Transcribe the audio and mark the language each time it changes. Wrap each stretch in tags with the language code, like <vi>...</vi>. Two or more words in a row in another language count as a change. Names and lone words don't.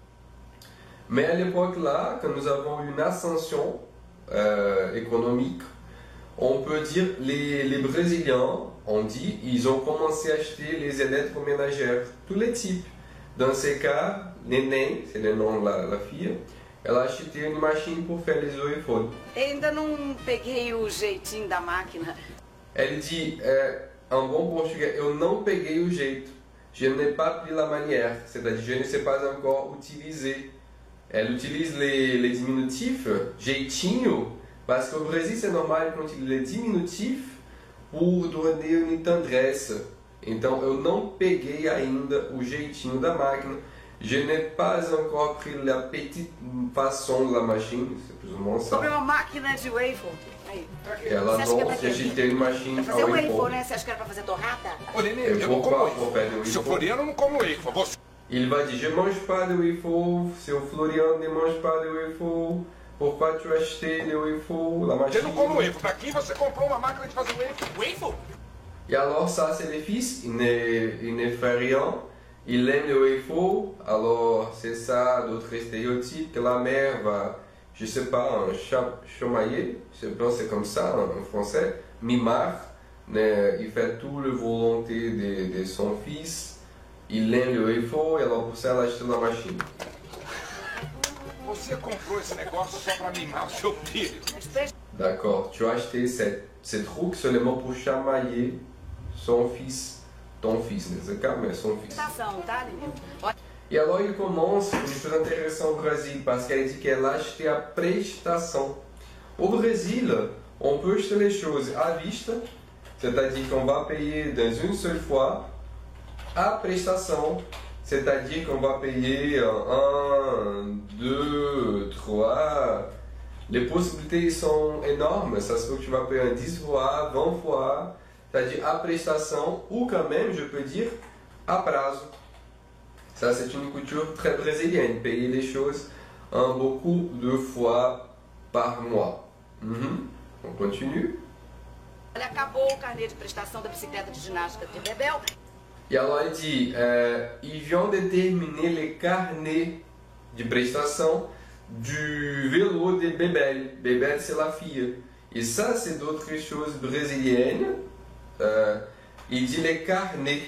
<fr>Mais à l'époque là, quand nous avons une ascension économique, on peut dire les Brésiliens, on dit, ils ont commencé à acheter les électroménagères, tous les types. Dans ces cas, Neném, c'est le nom de la fille, elle a acheté une machine pour faire les waffles.</fr> <pt>Ainda não peguei o jeitinho da máquina.</pt> <fr>Elle dit, en bon portugais,</fr> <pt>eu não peguei o jeito.</pt> <fr>Je n'ai pas pris la manière, c'est-à-dire je ne sais pas encore utiliser. Elle utilise les diminutifs, jeitinho, parce qu'au Brésil c'est normal qu'on utilise les diminutifs pour donner une tendresse.</fr> <pt>Então eu não peguei ainda o jeitinho da máquina.</pt> <fr>Je n'ai pas encore pris la petite façon de la machine, c'est plus ou moins ça.</fr> <pt>Comprei uma máquina de waffle. Aí. Ela Você acha que é não pra se quê?</pt> <fr>acheter une machine</fr> <pt>Pra fazer à waffle, waffle. né? Você acha que era pra fazer torrada? Ô, Nenê, Eu eu vou não como para waffle. o pé do Seu waffle. Floriano não come waffle. Você...</pt> <fr>Il va dire, je mange pas de waffle, seu Florian ne mange pas de waffle, pourquoi tu as acheté le waffle, la</fr> <pt>Você</pt> <fr>machine?</fr> <pt>não come waffle. Pra quem você comprou uma máquina de fazer waffle? Waffle?</pt> <fr>Et alors ça c'est le fils, il ne fait rien, il aime le waffle, alors c'est ça d'autres stéréotypes que la mère va, je sais pas, un chamailler, je pense c'est comme ça en français, mimar, il fait tout le volonté de son fils, il aime le waffle, et alors pour ça elle a acheté la machine.</fr> <pt>Você comprou esse negócio só pra mimar o seu filho.</pt> <fr>D'accord, tu as acheté ces trucs seulement pour chamailler son fils, ton fils, nesse cas, mais son fils.</fr> <pt>Prestação, tá, Nenê? Ó,</pt> <fr>E alors il commence une chose intéressante au Brésil, parce qu'elle dit qu'elle a acheté à prestation. Au Brésil, on peut acheter les choses à vista, c'est-à-dire qu'on va payer dans une seule fois, à prestation, c'est-à-dire qu'on va payer 1, 2, 3. Les possibilités sont énormes, ça se peut que tu vas payer 10 fois, 20 fois, c'est-à-dire à prestation, ou quand même, je peux dire, à prazo. Ça, c'est une culture très brésilienne, payer les choses beaucoup de fois par mois. On continue.</fr> <pt>olha, acabou o carnê de prestação da bicicleta de ginástica de Bebel.</pt> <fr>Et alors, elle dit, ils viennent de terminer les carnets de prestation du vélo de Bebel. Bebel, c'est la fille. Et ça, c'est d'autres choses brésiliennes. Il dit les carnets.</fr>